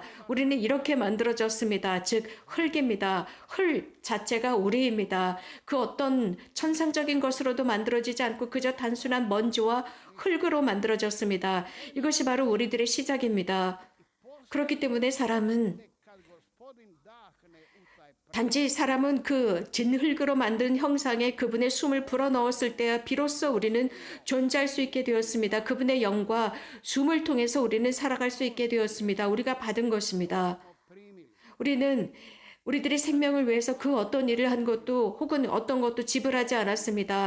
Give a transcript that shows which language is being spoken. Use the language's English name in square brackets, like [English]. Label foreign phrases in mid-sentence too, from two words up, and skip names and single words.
[Korean] 우리는 이렇게 만들어졌습니다. 즉 흙입니다. 흙 자체가 우리입니다. 그 어떤 천상적인 것으로도 만들어지지 않고 그저 단순한 먼지와 흙으로 만들어졌습니다. 이것이 바로 우리들의 시작입니다. 그렇기 때문에 사람은 [Croatian] kad gospodin dahne u taj [Korean] 단지 사람은 그 진흙으로 만든 형상에 그분의 숨을 불어넣었을 때야 비로소 우리는 존재할 수 있게 되었습니다. 그분의 영과 숨을 통해서 우리는 살아갈 수 있게 되었습니다. 우리가 받은 것입니다. primili. 우리는 우리들의 생명을 위해서 그 어떤 일을 한 것도 혹은 어떤 것도 지불하지 않았습니다.